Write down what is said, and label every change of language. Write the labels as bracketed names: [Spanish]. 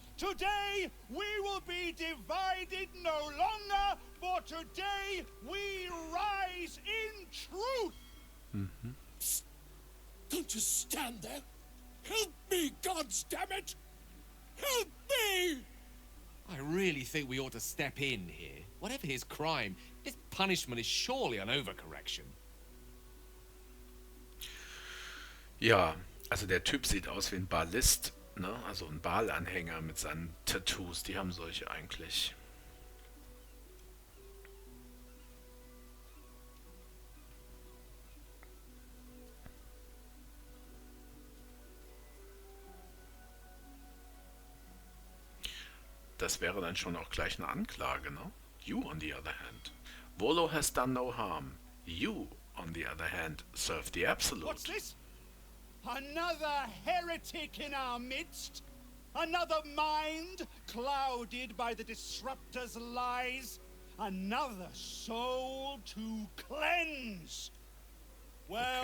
[English] Today, we will be divided no longer, for today, we rise in truth. Psst. Don't just stand there. Help me, goddammit! Help me! I really think we ought to step in here. Whatever his crime, his punishment is surely an overcorrection. [German] Ja, also der Typ sieht aus wie ein Ballist, ne? Also ein Ballanhänger mit seinen Tattoos, die haben solche eigentlich. Das wäre dann schon auch gleich eine Anklage, ne? [English] You, on the other hand. Volo has done no harm. You, on the other hand, serve the absolute. What's this? Another heretic in our midst? Another mind clouded by the disruptor's lies? Another soul to cleanse? Well,